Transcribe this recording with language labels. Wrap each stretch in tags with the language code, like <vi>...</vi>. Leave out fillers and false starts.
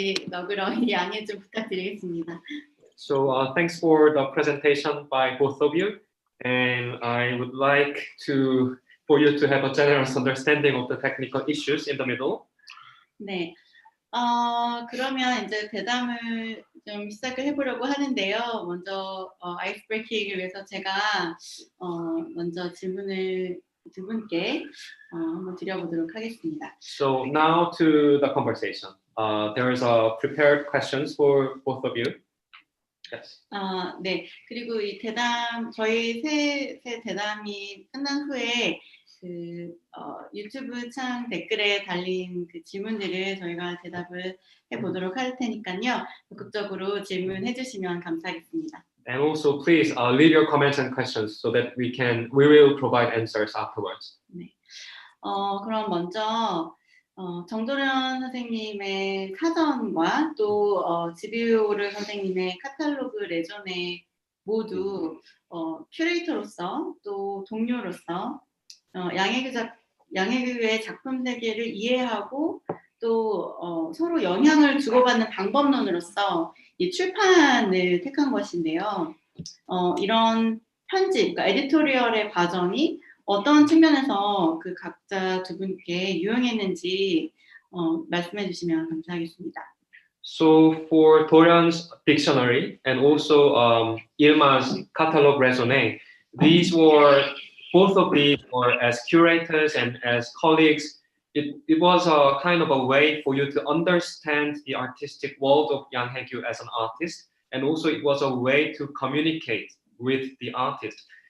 <ko>너그러이 양해 좀 부탁드리겠습니다.</ko> <en>So thanks for the presentation by both of you, and I would like for you to have a generous understanding of the technical issues in the middle.</en> <ko>네. 그러면 이제 대담을 좀 시작을 해보려고 하는데요. 먼저 아이스 브레이킹을 위해서 제가 먼저 질문을 두 분께 한번 드려보도록 하겠습니다.</ko> <en>So now to the conversation. There is a prepared questions for both of you. Yes.</en> <ko>네. 그리고 이 대담 저희 세 대담이 끝난 후에 유튜브 창 댓글에 달린 그 질문들을 저희가 대답을 해보도록 할 테니까요. 적극적으로 질문해 주시면 감사하겠습니다.</ko> <en>And also, please leave your comments and questions so that we will provide answers afterwards.</en> <ko>네. 그럼 먼저 정도련 선생님의 사전과 또 지비오르 선생님의 카탈로그 레전에 모두 큐레이터로서 또 동료로서 양해교의 작품 세계를 이해하고 또 서로 영향을 주고받는 방법론으로서 이 출판을 택한 것인데요. 이런 편집, 그러니까 에디토리얼의 과정이 어떤 측면에서 그 각자 두 분께 유용했는지 말씀해 주시면 감사하겠습니다.</ko> <en>So for Doran's dictionary and also Ilma's catalog raisonné, these were both of these were as curators and as colleagues. It was a kind of a way for you to understand the artistic world of Yang Hae-gyu as an artist, and also it was a way to communicate with the artist.</en>